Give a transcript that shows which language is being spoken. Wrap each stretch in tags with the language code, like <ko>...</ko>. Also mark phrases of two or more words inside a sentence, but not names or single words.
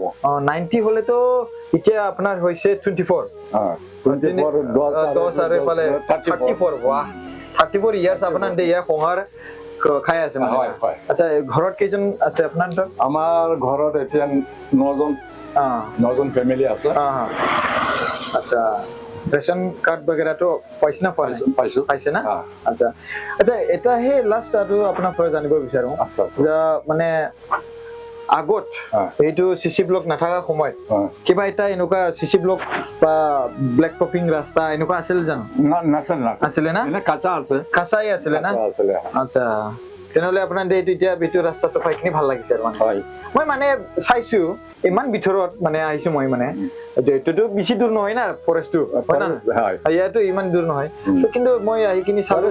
<as>90 হ'লেতো এতিয়া আপোনাৰ হৈছে 24 10 আৰু এইফালে 34 বাহ 34 ইয়াৰ্ছ আপোনাৰ ইয়াৰ সংসাৰ খাই আছে মানে হয় আচ্ছা ঘৰত কেইজন আছে আপোনাৰ আমাৰ ঘৰত এতিয়া 9জন ফেমিলি আছে আচ্ছা ৰেশন কাৰ্ড বগেৰাটো পাইছে না পাইছে না আচ্ছা আচ্ছা এটা হে লাষ্ট আৰু আপোনাৰ পৰা জানিব বিচাৰো আচ্ছা মানে আগত এইটো চিচি ব্লক নাথাকা সময়ত কিবা এটা এনেকুৱা চিচি ব্লক বা ব্লেক টপিং ৰাস্তা এনেকুৱা আছিল জানো নাছিলে না কাঁচাই আছিলে না আচ্ছা তেনেহ'লে আপোনাৰ এইটো এতিয়া ভিতৰৰ ৰাস্তাটো পাইকিনি ভাল লাগিছে আৰু মই মানে চাইছো ইমান ভিতৰত মানে আহিছো মই মানে এইটোতো বেছি দূৰ নহয় না ফৰেষ্টটো হয় না ইয়াতো ইমান দূৰ নহয় কিন্তু মই আহিকিনি চালো</as>